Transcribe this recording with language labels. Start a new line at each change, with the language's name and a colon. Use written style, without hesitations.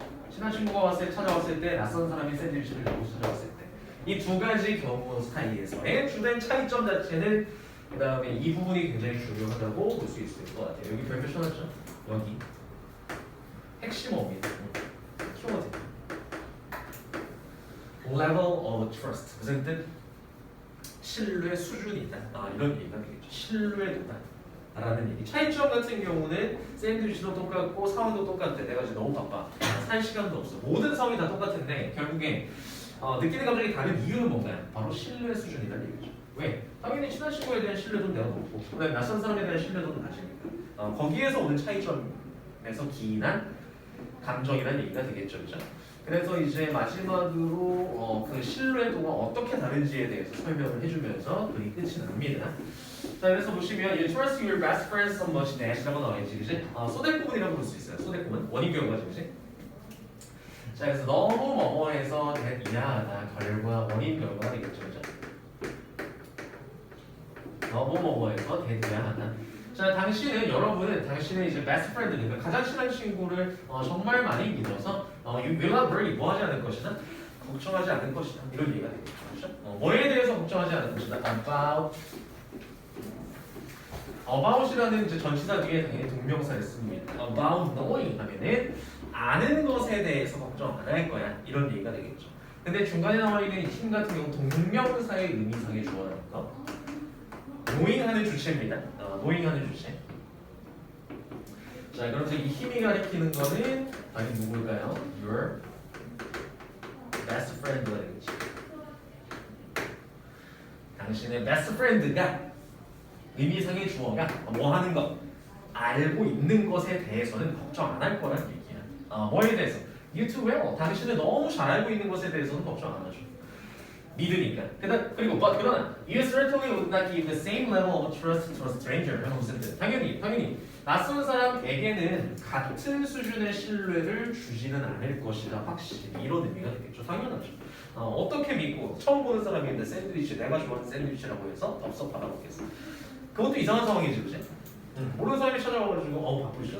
Korean: 친한 친구가 찾아왔을 때, 낯선 사람이 샌드위치를 들고 찾아왔을 때, 이 두 가지 경우 사이에서의 주된 차이점 자체는 그 다음에 이 부분이 굉장히 중요하다고 볼 수 있을 것 같아요. 여기 별표 쳐놨죠? 여기 핵심어입니다.
English: 키워드 level of trust.
Korean: 무슨 뜻? 신뢰 수준이다. 이런 얘기가 되겠죠. 신뢰도다. 라는 얘기. 차이점 같은 경우는 샌드위치도 똑같고 상황도 똑같대. 내가 지금 너무 바빠. 살 시간도 없어. 모든 상황이 다 똑같은데 결국에 느끼는 감정이 다른 이유는 뭔가요? 바로 신뢰 수준이라는 얘기죠. 왜? 당연히 친한 친구에 대한 신뢰도는 내가 높고 그다음에 낯선 사람에 대한 신뢰도는 낮으니까 거기에서 오는 차이점에서 기인한 감정이라는 얘기가 되겠죠. 그죠? 그래서 이제 마지막으로 그 신뢰도가 어떻게 다른지에 대해서 설명을 해주면서 글이 끝이 납니다. 자, 그래서 보시면
English: You trust your best friend so much that이라고
Korean: 나와있지, 그지? 소대꾸문이라고 볼 수 있어요. 소대꾸문 원인 결과죠, 그지? 자, 그래서 너무 뭐뭐해서 미안하다 결과 원인 결과가 되겠죠, 그죠? 너무 뭐뭐해서 미안하다. 자, 여러분은 당신의 이제 best friend, 그러니까 가장 친한 친구를 정말 많이 믿어서
English: you will not worry,
Korean: 뭐 하지 않을 것이다? 걱정하지 않을 것이다. 이런 얘기가 되겠죠, 그죠? 뭐에 대해서 걱정하지 않을 것이다? about이라는 이제 전치사 뒤에 당연히 동명사를 씁니다.
English: about knowing
Korean: 하면은 아는 것에 대해서 걱정 안 할 거야. 이런 얘기가 되겠죠. 근데 중간에 나와 있는 이 힘 같은 경우 동명사의 의미상의 주어라니까 knowing하는 주체입니다. knowing하는 주체. 자, 그래서 이 힘이 가리키는 거는 아니 누굴까요?
English: Your best friend가
Korean: 되겠지. 당신의 best friend가 의미상의 주어가 뭐 하는 것, 알고 있는 것에 대해서는 걱정 안 할 거라는 얘기야. 뭐에 대해서?
English: You too well.
Korean: 당신을 너무 잘 알고 있는 것에 대해서는 걱정 안 하죠. 믿으니까.
English: 그리고 그러나 You certainly would not give the same level of trust to a stranger.
Korean: 무슨 뜻? 당연히 낯선 사람에게는 같은 수준의 신뢰를 주지는 않을 것이다. 확실히 이런 의미가 되겠죠. 당연하죠. 어떻게 믿고 처음 보는 사람인데 샌드위치 내가 좋아하는 샌드위치라고 해서 덥석 받아먹겠어. 그것도 이상한 상황이지, 그치? 모르는 사람이 찾아와가지고 바쁘시죠?